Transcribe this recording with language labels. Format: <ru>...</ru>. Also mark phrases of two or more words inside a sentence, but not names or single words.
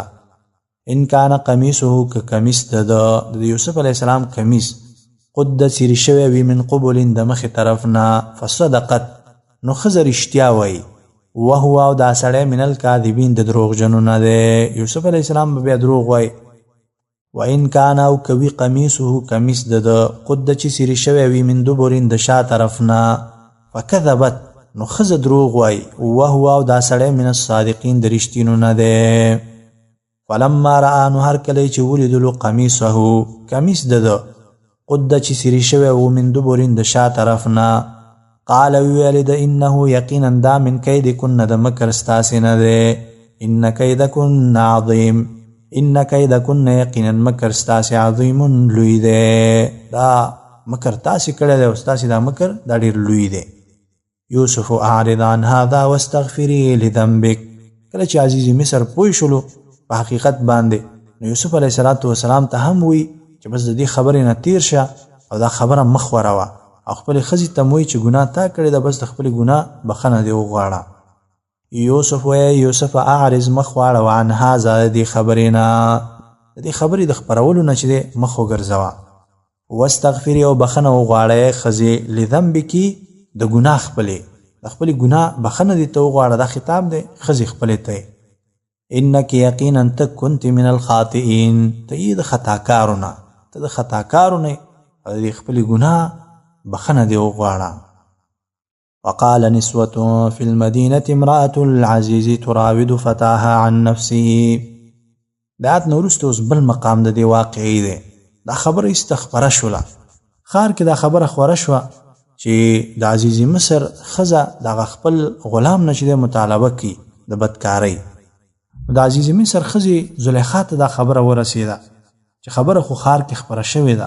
<ar>ان کان قمیصه</ar> <ps>که کمیس د یوسف</ps> <ar>علیه السلام</ar> <ps>کمیس قد څیرې شوی وي</ps> <ar>من قبل</ar> <ps>د مخې طرف نه فصدقت نو ښځه رښتیا وایي وهو او دا سړی</ps> <ar>من الکاذبین</ar> <ps>د دروغجنو نه دی. یوسف</ps> <ar>علیه السلام</ar> <ps>به بیا دروغ وایي.</ps> <ar>و ان کان</ar> <ps>او کوي قمیصه کمیس د قد چې څیرې شوی وي</ps> <ar>من دبرین</ar> <ps>د شا طرف نه فکذبت نو ښځه دروغ وایي وهو او دا سړی</ps> <ar>من الصادقین</ar> <ps>د رښتینو نه دی.</ps> <ar>فلما رأى</ar> <ps>نو هر کله چې ولیدلو قمیصه کمیس د قد چې څیرې شوی و</ps> <ar>من دبرین</ar> <ps>د شا طرف نه قال ویل د انه یقینا دا</ps> <ar>من کیدکن</ar> <ps>د مکر ستاسې نه دی.</ps> <ar>ان کیدکن عظیم ان کیدکن</ar> <ps>یقینا مکر ستاسې عظیم لوی دی. دا مکر تاسې کړی دی او ستاسې دا مکر دا ډېر لوی دی.</ps> <ar>یوسف اعرض عن هذا واستغفری لذنبک.</ar> <ps>کله چې عزیز مصر پوه شولو په حقیقت باندې نو یوسف</ps> <ar>علیه السلام</ar> <ps>ته هم وی چې بس د دې خبرې نه تیر شه او دا خبره مخ وروه او خپلې ښځې ته وایي چې ګناه تا کړې ده بس د خپلې ګناه بخښنه دې وغواړه. یوسف وایي یوسف اعرض مخ واړوه</ps> <ar>عن هذا</ar> <ps>د دې خبرې نه د دې خبرې د خپرولو نه چې دی مخ وګرځوه. واستغفري او بخښنه وغواړئ ښځې لذنبکي د ګناه خپلې د خپلې ګناه بخښنه دې ته وغواړه. دا خطاب دی ښځې خپلې ته. انک یقینا ته</ps> <ar>کنت من الخاطئین</ar> <ps>ته یې د خطاکارو نه ته د خطاکارو نه او د خپلې ګناه بخښنه دې وغواړه.</ps> <ar>وقال نسوة في المدينة امرأة العزيز تراود فتاها عن نفسه.</ar> <ps>دا آیت نه وروسته اوس بل مقام د دې واقعي دی. دا خبره استخبره شوله ښار کې دا خبره خوره شوه چې د عزیز مصر ښځه دغه خپل غلام نه چې دی مطالبه کوي د بدکارۍ. د عزیز مصر ښځې زلیخا ته دا خبره ورسېده چې خبره خو ښار کې خپره شوې ده.</ps>